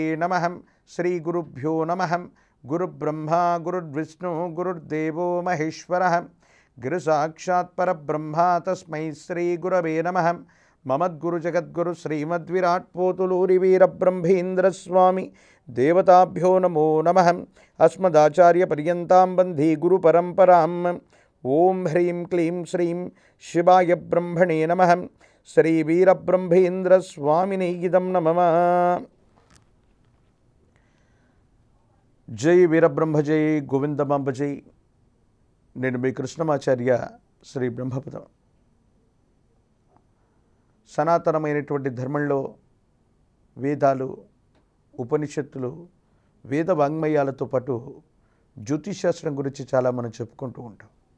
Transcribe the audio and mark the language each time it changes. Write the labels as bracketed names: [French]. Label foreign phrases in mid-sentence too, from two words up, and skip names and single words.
[Sanskrit] नमः श्रीगुरुभ्यो नमः गुरुब्रह्मा गुरुर्विष्णु गुरुर्देवो महेश्वरः गुरुसाक्षात् परब्रह्मा तस्मै श्रीगुरवे नमः ममद्गुरु जगद्गुरु श्रीमद्विराट् पोतुलूरिवीरब्रह्मेन्द्रस्वामी देवताभ्यो नमो नमः अस्मदाचार्यपर्यन्तां वन्दे गुरुपरम्परां ओं ह्रीं क्लीं श्रीं शिवाय ब्रह्मणे नमः श्रीवीरब्रह्मेन्द्रस्वामिने इदं नमः। जय वीरब्रह्म जय गोविंदमांब जय। [Telugu] నేను మీ కృష్ణమాచార్య శ్రీ బ్రహ్మపదం. సనాతనమైనటువంటి ధర్మంలో వేదాలు, ఉపనిషత్తులు, వేద వాంగ్మయాలతో పాటు జ్యోతిషశాస్త్రం గురించి చాలా మనం చెప్పుకుంటూ ఉంటాం.